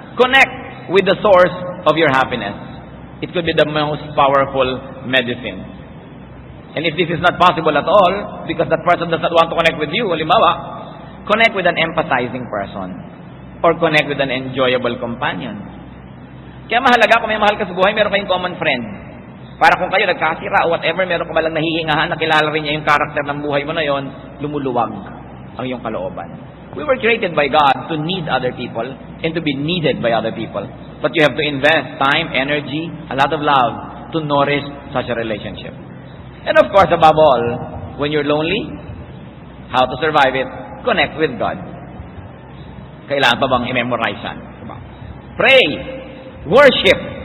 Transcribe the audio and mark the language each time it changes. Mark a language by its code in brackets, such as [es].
[en] Connect with the source of your happiness. It could be the most powerful medicine. And if this is not possible at all, because that person does not want to connect with you, halimbawa, connect with an empathizing person. Or connect with an enjoyable companion. [tl] Kaya mahalaga kung may mahal ka sa buhay, meron kayong common friend. Para kung kayo nagkasira o whatever, meron ka malang nahihingahan, nakilala rin niya yung karakter ng buhay mo na yon, lumuluwag ang iyong kalooban. [en] We were created by God to need other people and to be needed by other people. But you have to invest time, energy, a lot of love to nourish such a relationship. And of course, above all, when you're lonely, how to survive it? Connect with God. [tl] Kailangan pa bang i-memorize yan? Diba? Pray. Worship.